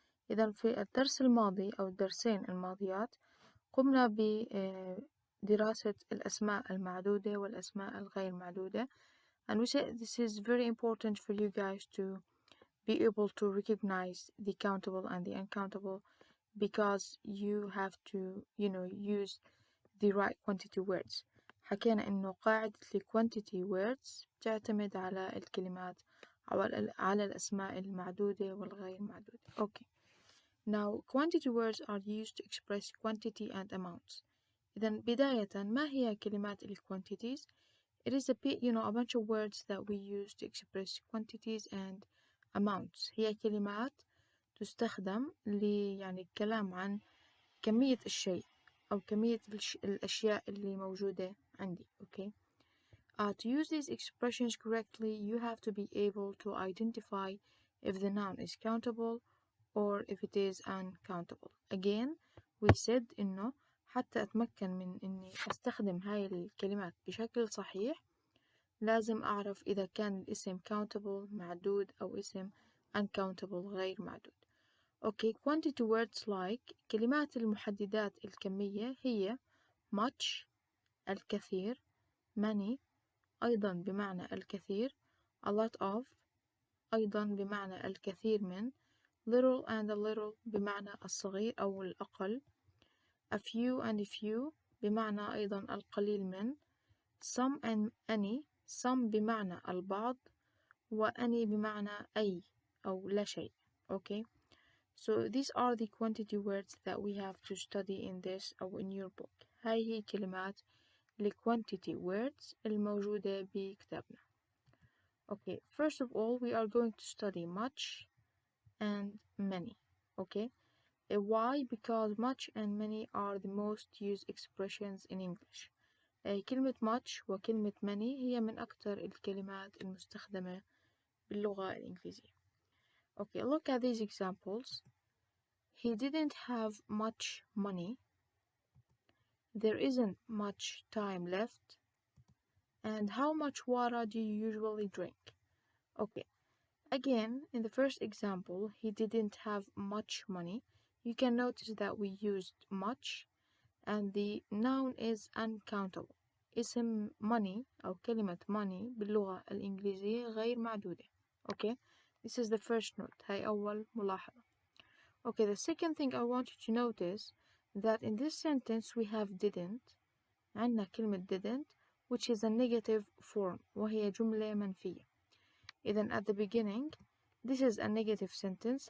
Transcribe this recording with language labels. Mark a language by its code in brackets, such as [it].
[ar] إذا في الدرس الماضي أو الدرسين الماضيات قمنا بدراسة الأسماء المعدودة والأسماء الغير معدودة, [en] and we said this is very important for you guys to be able to recognize the countable and the uncountable, because you have to use the right quantity words. [ar] حكينا إنه قاعدة ال quantity words تعتمد على الكلمات أو على الأسماء المعدودة والغير معدودة. [en] Okay. Now quantity words are used to express quantity and amounts. [ar] إذا بداية ما هي كلمات ال quantities? [en] It is a bunch of words that we use to express quantities and amounts. [ar] هي كلمات تستخدم الكلام عن كمية الشيء أو كمية الأشياء اللي موجودة عندي. [en] Okay. To use these expressions correctly, you have to be able to identify if the noun is countable or if it is uncountable. Again, we said [ar] إنه حتى أتمكن من إني أستخدم هاي الكلمات بشكل صحيح لازم أعرف إذا كان الاسم countable معدود أو اسم uncountable غير معدود. [en] Okay, quantity words like [ar] كلمات المحددات الكمية هي much الكثير, many أيضا بمعنى الكثير, a lot of أيضا بمعنى الكثير من, little and a little بمعنى الصغير أو الأقل, a few and a few بمعنى أيضا القليل من, some and any, some بمعنى البعض, وأني بمعنى أي أو لا شيء. [en] Okay, so these are the quantity words that we have to study in this أو in your book. [ar] هاي هي كلمات ال quantity words الموجودة بكتابنا. [en] Okay, first of all we are going to study much and many. Okay, why? Because much and many are the most used expressions in English. [ar] كلمة much وكلمة many هي من أكثر الكلمات المستخدمة باللغة الإنجليزية. [en] Okay, look at these examples. He didn't have much money. There isn't much time left. And how much water do you usually drink? Okay, again, in the first example, he didn't have much money. You can notice that we used much and the noun is uncountable. [ar] اسم money أو كلمة money باللغة الإنجليزية غير معدودة. [en] Okay, this is the first note. [ar] هاي أول ملاحظة. [en] Okay, the second thing I want you to notice that in this sentence we have didn't. [ar] عندنا كلمة [en] didn't which is a negative form [ar] وهي جملة منفية. إذن [en] at the beginning this is a negative sentence.